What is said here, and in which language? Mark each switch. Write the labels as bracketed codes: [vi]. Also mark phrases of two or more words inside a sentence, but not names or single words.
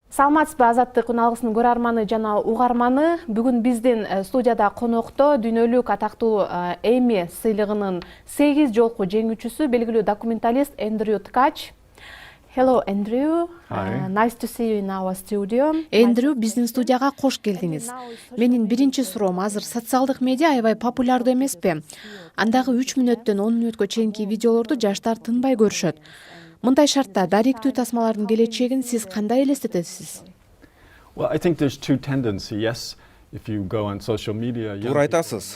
[ky] Саламатсызбы, Азаттык уналгысынын көрөрманы жана угарманы. Бүгүн биздин студияда конокто дүйнөлүк атактуу Эми сыйлыгынын 8 жолку жеңүүчүсү, белгилүү документалист Эндрю Ткач. [en] Hello, Andrew. Nice to see you in our studio. [ky] Эндрю, биздин студияга кош келдиңиз. Менин биринчи суроом, азыр социалдык медиа аябай популярдуу эмеспи? Андагы 3 мүнөттөн 10 мүнөткө чейинки видеолорду жаштар тынбай көрүшөт. Мындай шартта даректүү тасмалардын келечегин сиз кандай элестетесиз? Туура айтасыз.